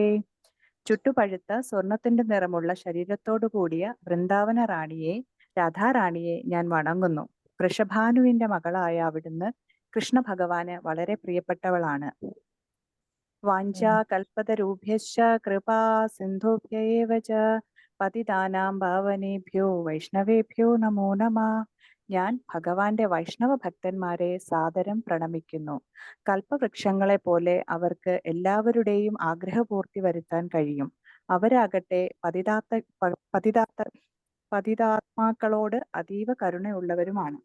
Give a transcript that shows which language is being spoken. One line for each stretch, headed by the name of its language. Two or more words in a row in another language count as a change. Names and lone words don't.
Malayalam: ചുട്ടുപഴുത്ത സ്വർണത്തിന്റെ നിറമുള്ള ശരീരത്തോടു കൂടിയ വൃന്ദാവന റാണിയെ, രാധാറാണിയെ ഞാൻ വണങ്ങുന്നു. വൃഷഭാനുവിന്റെ മകളായ അവിടുന്ന് കൃഷ്ണ ഭഗവാന് വളരെ പ്രിയപ്പെട്ടവളാണ്.
Sanskrit: वाञ्छा कल्पतरुभ्यश्च कृपा सिन्धुभ्य एव च पतितानां पावनेभ्यो वैष्णवेभ्यो नमो नमः.
Malayalam: ഞാൻ ഭഗവാന്റെ വൈഷ്ണവ ഭക്തന്മാരെ സാദരം പ്രണമിക്കുന്നു. കൽപ്പവൃക്ഷങ്ങളെ പോലെ അവർക്ക് എല്ലാവരുടെയും ആഗ്രഹപൂർത്തി വരുത്താൻ കഴിയും. അവരാകട്ടെ പതിതാത്മാക്കളോട് അതീവ കരുണയുള്ളവരുമാണ്.